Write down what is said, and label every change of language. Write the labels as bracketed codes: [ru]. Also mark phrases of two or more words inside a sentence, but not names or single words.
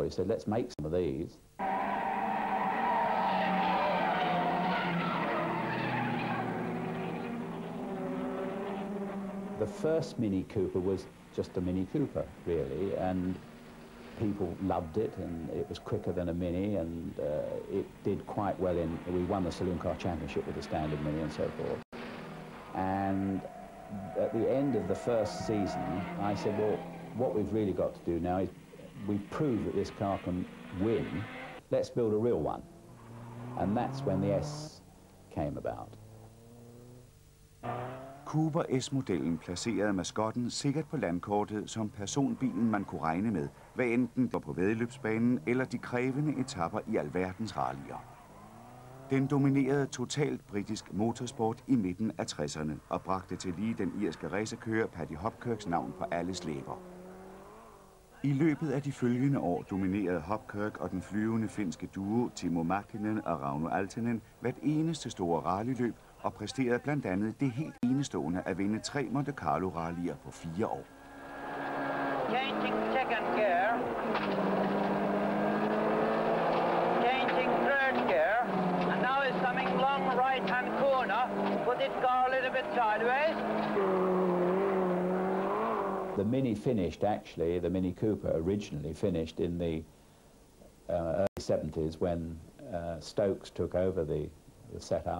[en] He said, let's make some of these. The first Mini Cooper was just a Mini Cooper, really, and people loved it, and it was quicker than a Mini, and it did quite well we won the Saloon Car Championship with the standard Mini and so forth. And at the end of the first season, I said, well, what we've really got to do now is we've proved that this car can win. Let's build a real one. And that's when the S came about. [da] Cooper S-modellen placerede Mascotten sikkert på landkortet som personbilen, man kunne regne med, hvad enten går på væddeløbsbanen eller de krævende etapper i alverdens rallyer. Den dominerede totalt britisk motorsport i midten af 60'erne og bragte til lige den irske racerkører Paddy Hopkirks navn på alles læber. I løbet af de følgende år dominerede Hopkirk og den flyvende finske duo Timo Mäkinen og Rauno Aaltonen hvert eneste store rallyløb og præsterede blandt andet det helt enestående at vinde 3 Monte Carlo rallyer på 4 år. [en] Changing second gear. Changing third gear. And now it's coming long right-hand corner. Put this car a little bit sideways. The Mini finished, actually, the Mini Cooper originally finished in the early 70s when Stokes took over the setup.